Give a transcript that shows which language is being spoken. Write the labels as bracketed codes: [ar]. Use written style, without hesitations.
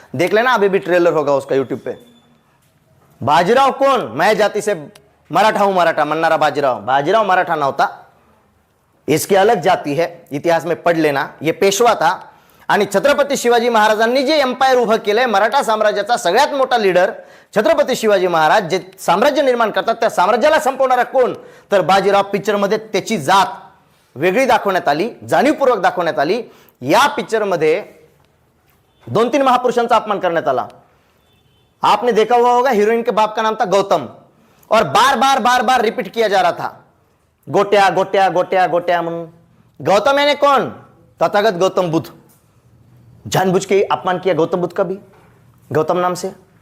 [hi] देख लेना, अभी भी ट्रेलर होगा उसका यूट्यूब पे। बाजीराव कौन? मैं जाति से मराठा हूं [mr] मराठा म्हणणारा बाजीराव। बाजीराव मराठा नव्हता, [hi] इसकी अलग जाती है, इतिहास में पढ़ लेना। ये पेशवा था [mr] आणि छत्रपती शिवाजी महाराजांनी जे एम्पायर उभं केलंय, मराठा साम्राज्याचा सगळ्यात मोठा लीडर छत्रपती शिवाजी महाराज जे साम्राज्य निर्माण करतात त्या साम्राज्याला संपवणारा कोण? तर बाजीराव। पिक्चरमध्ये त्याची जात वेगळी दाखवण्यात आली, जाणीवपूर्वक दाखवण्यात आली। या पिक्चरमध्ये 2-3 महापुरुषांचा अपमान करण्यात आला। [hi] आपने देखा हुआ होगा, हीरोइन के बाप का नाम था गौतम और बार बार बार बार रिपीट किया जा रहा था गोट्या गोट्या गोट्या गोट्या [mr] म्हणून। [hi] गौतम यानी कौन? तथागत गौतम बुद्ध। जानबूझ के अपमान किया गौतम बुद्ध का भी, गौतम नाम से।